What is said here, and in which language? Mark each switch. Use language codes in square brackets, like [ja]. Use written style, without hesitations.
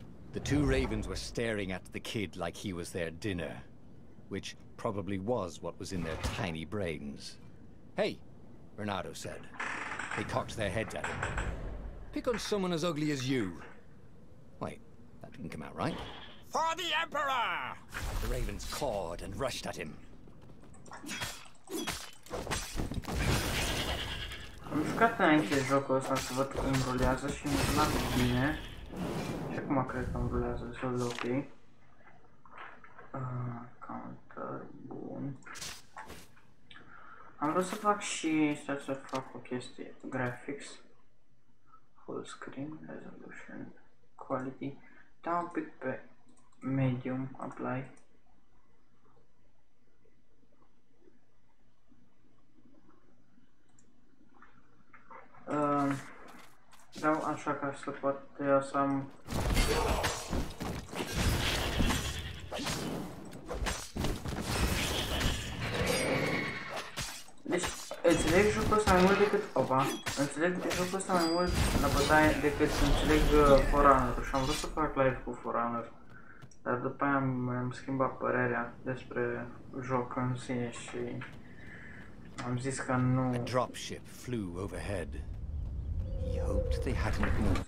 [en] The two ravens were staring at the kid like he was their dinner, which probably was what was in their tiny brains. "Hey," Reynardo said. They cocked their heads at him. "Pick on someone as ugly as you." Wait, that didn't come out right. "For the Emperor!" The ravens cawed and rushed at him. [ro] Am jucat înainte jocul ăsta să văd că îmi rulează și îmi rula bine. Și acum cred că îmi rulează destul de ok. Counter, bun. Am vrut să fac și să fac o chestie. [en] Graphics. Full screen, resolution, quality. [ro] Dau un pic pe medium, [en] apply. [ro] Dau așa ca să pot să am Înțeleg jocul ăsta mai mult decât... Opa! Înțeleg jocul ăsta mai mult la bătaie decât înțeleg Forerunner-ul și am vrut să fac live cu Forerunner. Dar după aia mi-am schimbat părerea despre joc în sine și am zis că nu... [en] A dropship flew overhead. He hoped they hadn't moved.